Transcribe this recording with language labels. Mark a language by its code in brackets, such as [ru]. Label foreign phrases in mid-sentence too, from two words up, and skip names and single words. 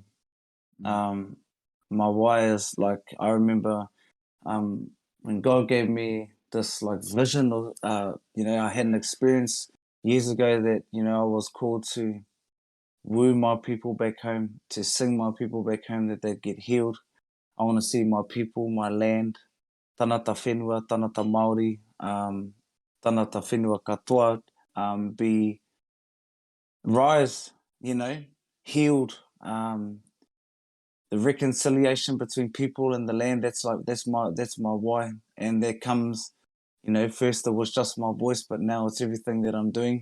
[en] My why is like, I remember when God gave me this like vision of I had an experience years ago that I was called to woo my people back home, to sing my people back home, that they'd get healed. I want to see my people, my land, [mi] tanata whenua, tanata Māori, tanata whenua katoa, [en] be rise, healed. The reconciliation between people and the land. That's my why, and that comes, first it was just my voice, but now it's everything that I'm doing.